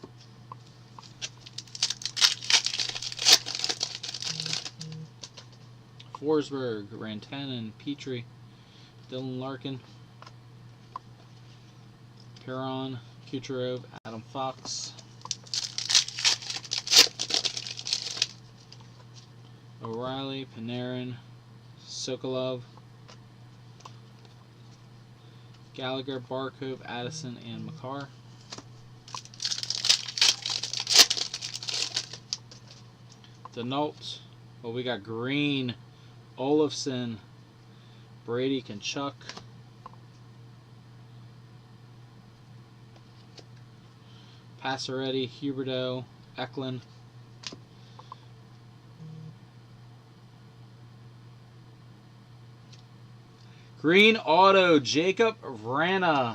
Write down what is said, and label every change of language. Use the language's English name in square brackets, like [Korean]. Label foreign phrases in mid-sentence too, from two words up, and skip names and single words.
[English] Forsberg, Rantanen, Petrie, Dylan Larkin, Perron, Kucherov, Adam Fox, O'Reilly, Panarin, Sokolov, Gallagher, Barkov, Addison, and Makar. Denault. Well, we got Green, Olofsson, Brady, Kachuk, Passaretti, Huberdeau, Eklund, Green Auto, Jacob Vrana.